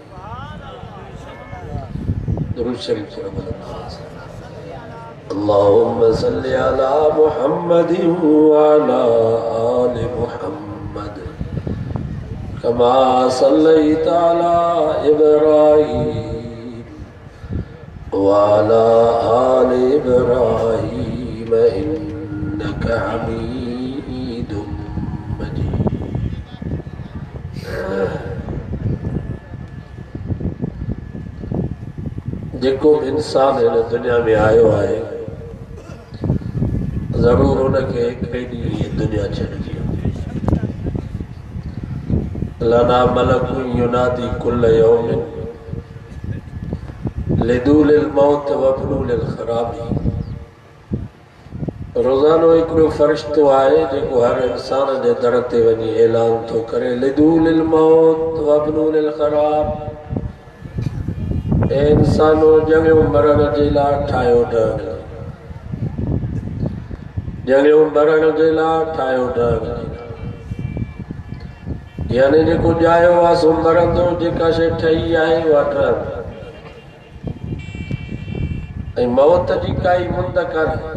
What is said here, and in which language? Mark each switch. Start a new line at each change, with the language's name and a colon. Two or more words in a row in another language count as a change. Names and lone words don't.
Sindhi: दुरूद शरीफ
Arabic: اللهم صل على محمد وعلى آل محمد كما صليت على إبراهيم وعلى آل إبراهيم إنك حميد مجيد.
Sindhi: जेको इंसान हिन दुनिया में आयो आहे ज़रूर उनके हिकिड़े ॾींहुं ये दुनिया छॾिजी लना
Arabic: ملك ينادي كل يوم لدوا للموت وابنوا للخراب.
Sindhi: रोज़ानो हिकिड़ो फ़रिश्तो आहे जेको हर इंसान जे दर ते वञी ऐलान थो करे
Arabic: لدوا للموت وابنوا للخراب.
Sindhi: ए इंसानो जंगियूं मरण जे लाइ ठाहियो ढंग जंगियूं मरण जे लाइ ठाहियो ढंग यानी जेको ॼायो आहे सो मरंदो जेका शइ ठही आहे उहा ठहंदी ऐं मौत जी काई मुंद कान्हे।